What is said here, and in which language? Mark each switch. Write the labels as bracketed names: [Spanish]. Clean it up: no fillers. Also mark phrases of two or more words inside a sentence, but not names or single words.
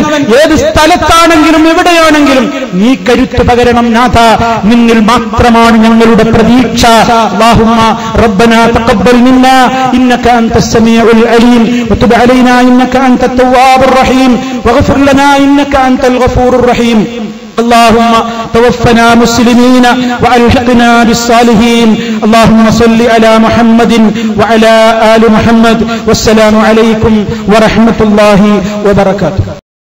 [Malayalam] ഏത് സ്ഥലത്താണെങ്കിലും എവിടെയാണെങ്കിലും നീ കരുത്ത് പകരണം നാഥ. നിന്നിൽ മാത്രമാണ് ഞങ്ങളുടെ പ്രതീക്ഷ. [Arabic] اللهم ربنا تقبل منا إنك أنت السميع العليم وتب علينا إنك أنت التواب الرحيم واغفر لنا إنك أنت الغفور الرحيم. اللهم توفنا مسلمين وألحقنا بالصالحين. اللهم صل على محمد وعلى آل محمد. والسلام عليكم ورحمة الله وبركاته.